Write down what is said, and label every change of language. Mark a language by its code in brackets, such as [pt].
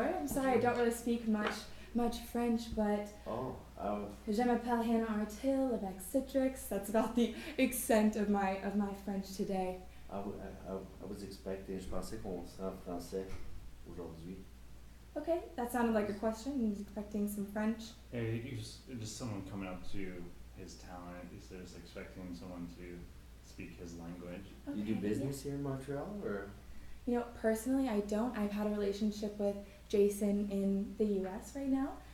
[en] I'm sorry I don't really speak much French, but Oh, [fr] je m'appelle Hannah Artille of ICSC. [en] That's about the extent of my French today. I was expecting, [fr] je pensais qu'on serait en français aujourd'hui. [en] Okay, that sounded like a question. I was expecting some French. Yeah, just someone coming up to his talent. He's just expecting someone to speak his language. You do Okay, business here in Montreal, or? You know, personally, I don't. I've had a relationship with Jason in the US right now.